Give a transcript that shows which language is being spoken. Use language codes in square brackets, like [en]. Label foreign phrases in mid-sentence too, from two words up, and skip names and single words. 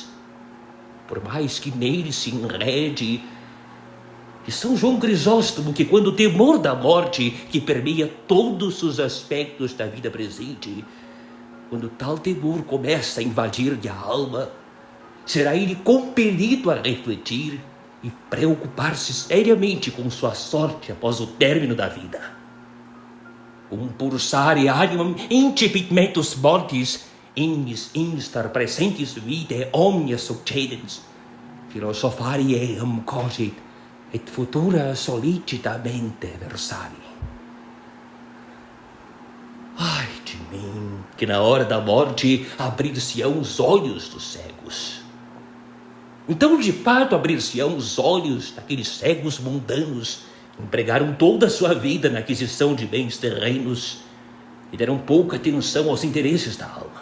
[pt] por mais que nele se enrede, e São João Crisóstomo, que quando o temor da morte, que permeia todos os aspectos da vida presente, quando tal temor começa a invadir-lhe a alma, será ele compelido a refletir e preocupar-se seriamente com sua sorte após o término da vida. [la] Compulsare animam incipit metus mortis, ignis instar presentes vitae omnia succedens, philosophari eam cogit, et futura solicitamente versari. [pt] Ai de mim, que na hora da morte abrir-se-ão os olhos dos cegos. Então, de fato, abrir-se-ão os olhos daqueles cegos mundanos que empregaram toda a sua vida na aquisição de bens terrenos e deram pouca atenção aos interesses da alma.